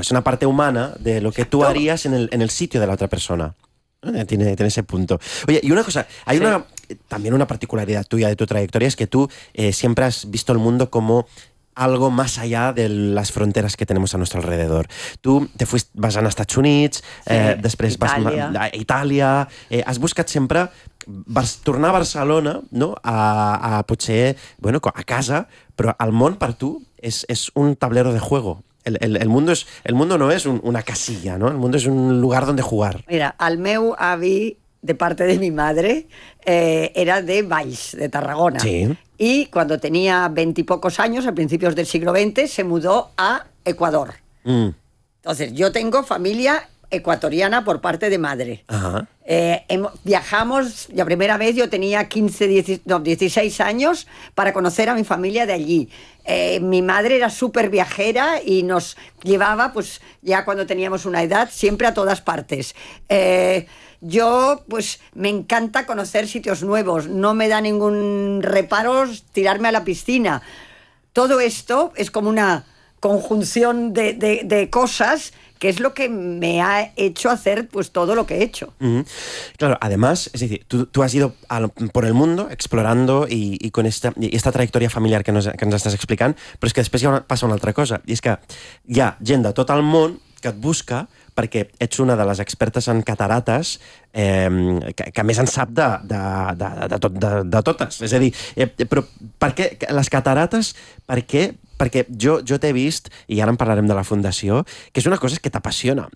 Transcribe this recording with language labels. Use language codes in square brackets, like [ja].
[es] Es una parte humana de lo que tú Exacto. harías en el sitio de la otra persona. Tiene ese punto. Oye, y una cosa, hay Sí. una también una particularidad tuya de tu trayectoria, es que tú siempre has visto el mundo como algo más allá de las fronteras que tenemos a nuestro alrededor. Tú te fuiste, [ca] vas anar a Estats Units, després Itàlia. Vas a Itàlia, has buscat sempre vas tornar a Barcelona, no? A potser, bueno, a casa, però el món per tu és [es] un tablero de juego. El mundo es el mundo no es una casilla, ¿no? El mundo es un lugar donde jugar. Mira, [ca] al meu avi [es] de parte de mi madre era de Valls, de Tarragona. Sí. Y cuando tenía 20 y pocos años, a principios del siglo XX, se mudó a Ecuador. Mm. Entonces, yo tengo familia ecuatoriana por parte de madre. Ajá. Viajamos, la primera vez yo tenía 16 años para conocer a mi familia de allí. Mi madre era súper viajera y nos llevaba, pues ya cuando teníamos una edad, siempre a todas partes. Yo, pues, me encanta conocer sitios nuevos. No me da ningún reparo tirarme a la piscina. Todo esto es como una conjunción de cosas que es lo que me ha hecho hacer, pues, todo lo que he hecho. Mm-hmm. Claro, además, es decir, tú has ido por el mundo explorando y con esta trayectoria familiar que nos estás explicando, pero es que después pasa una otra cosa. Y es que ya, [ca] gent de tot el món que et busca perquè ets una de les expertes en catarates que més en sap de totes. És a dir, però per què les catarates? Per què? Perquè jo t'he vist, i ara en parlarem de la Fundació, que és una cosa que t'apassiona.